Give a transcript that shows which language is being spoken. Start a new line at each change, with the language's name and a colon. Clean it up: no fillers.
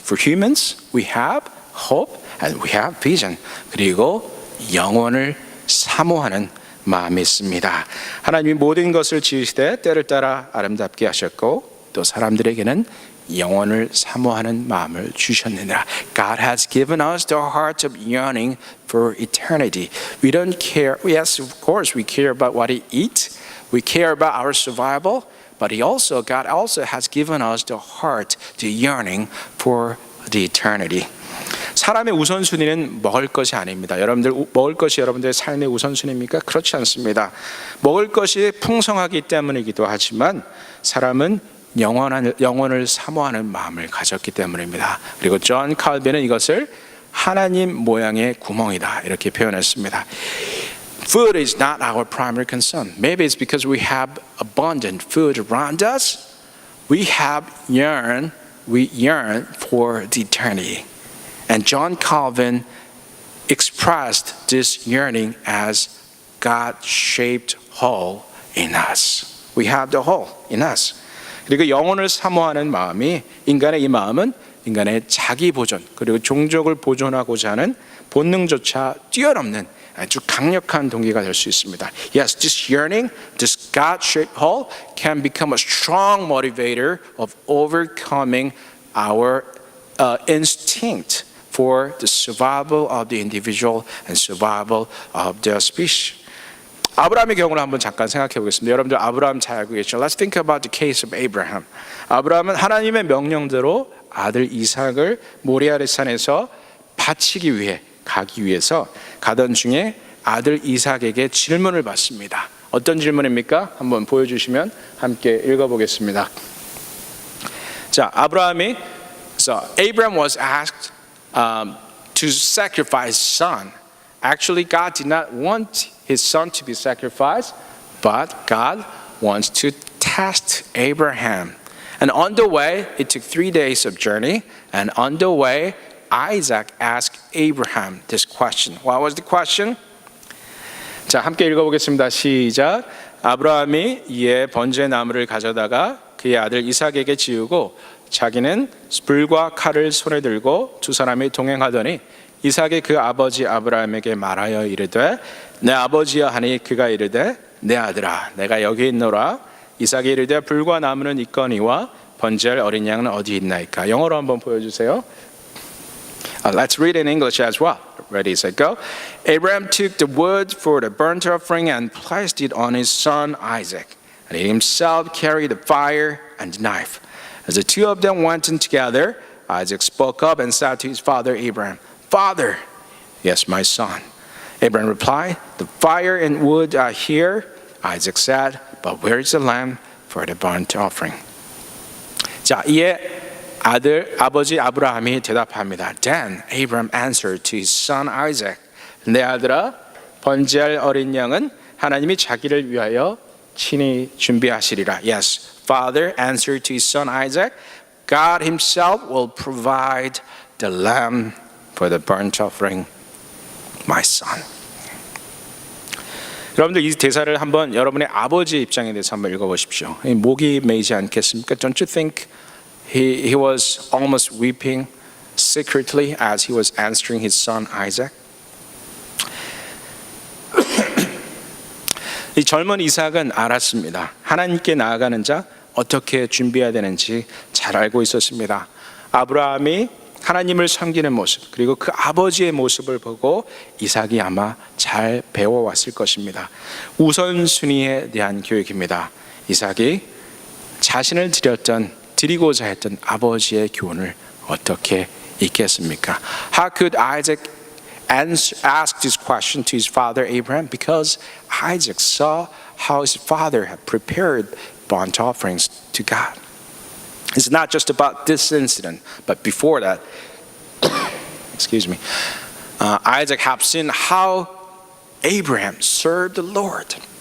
English: For humans, we have hope and we have vision.
Korean: 그리고 영원을 사모하는 마음이 있습니다. 하나님이 모든 것을 지으시되 때를 따라 아름답게 하셨고 또 사람들에게는 영원을 사모하는 마음을 주셨느니라.
English: God has given us the heart of yearning for eternity. We don't care. Yes, of course, we care about what we eat. We care about our survival. But God also has given us the heart, the yearning for the eternity.
Korean: 사람의 우선순위는 먹을 것이 아닙니다. 먹을 것이 여러분들의 삶의 우선순위입니까? 그렇지 않습니다. 먹을 것이 풍성하기 때문이기도 하지만 사람은 영원을 사모하는 마음을 가졌기 때문입니다. 그리고 존 칼빈은 이것을 하나님 모양의 구멍이다 이렇게 표현했습니다.
English: Food is not our primary concern. Maybe it's because we have abundant food around us. We yearn for the eternity. And John Calvin expressed this yearning as God-shaped hole in us. We have the hole in us.
Korean: 그리고 영혼을 사모하는 마음이 인간의 이 마음은 인간의 자기 보존 그리고 종족을 보존하고자 하는 본능조차 뛰어넘는 아주 강력한 동기가 될 수 있습니다.
English: Yes, this yearning, this God-shaped hole can become a strong motivator of overcoming our instinct for the survival of the individual and survival of the species.
Korean: 아브라함의 경우를 한번 잠깐 생각해 보겠습니다. 여러분들 아브라함 잘 알고 계시죠?
English: Let's think about the case of Abraham.
Korean: 아브라함은 하나님의 명령대로 아들 이삭을 모리아의 산에서 바치기 위해 가기 위해서 가던 중에 아들 이삭에게 질문을 받습니다. 어떤 질문입니까? 한번 보여주시면 함께 읽어보겠습니다.
English: 자, Abraham was asked to sacrifice his son. Actually, God did not want his son to be sacrificed, but God wants to test Abraham. And on the way, it took 3 days of journey, and on the way, Isaac asked Abraham this question. What was the question?
Korean: 자, 함께 읽어보겠습니다. 시작. 아브라함이 이에 번제의 나무를 가져다가 그의 아들 이삭에게 지우고 자기는 불과 칼을 손에 들고 두 사람이 동행하더니 이삭이 그 아버지 아브라함에게 말하여 이르되 내 아버지여 하니 그가 이르되 내 아들아 내가 여기 있노라. 이삭이 이르되 불과 나무는 있거니와 번제할 어린 양은 어디 있나이까. 영어로 한번 보여주세요.
English: Let's read in English as well. Ready, set, go. Abraham took the wood for the burnt offering and placed it on his son Isaac. And he himself carried the fire and the knife. As the two of them went in together, Isaac spoke up and said to his father Abraham, Father, yes, my son. Abraham replied, The fire and wood are here. Isaac said, But where is the lamb for the burnt offering?
Korean: 자, 이에 아버지 아브라함이 대답합니다.
English: Then Abraham answered to his son Isaac,
Korean: 내 아들아, 번제할 어린 양은 하나님이 자기를 위하여 친히 준비하시리라.
English: Yes, father answered to his son Isaac, God himself will provide the lamb for the burnt offering, my son.
Korean: 여러분들 이 대사를 한번 여러분의 아버지의 입장에 대해서 한번 읽어보십시오. 목이 메이지 않겠습니까?
English: Don't you think he was almost weeping secretly as he was answering his son Isaac?
Korean: 이 젊은 이삭은 알았습니다. 하나님께 나아가는 자 어떻게 준비해야 되는지 잘 알고 있었습니다. 아브라함이 하나님을 섬기는 모습 그리고 그 아버지의 모습을 보고 이삭이 아마 잘 배워왔을 것입니다. 우선순위에 대한 교육입니다. 이삭이 자신을 드리고자 했던 아버지의 교훈을 어떻게 잊겠습니까?
English: How could Isaac ask this question to his father Abraham? Because Isaac saw how his father had prepared burnt offerings to God. It's not just about this incident, but before that, Isaac had seen how Abraham served the Lord.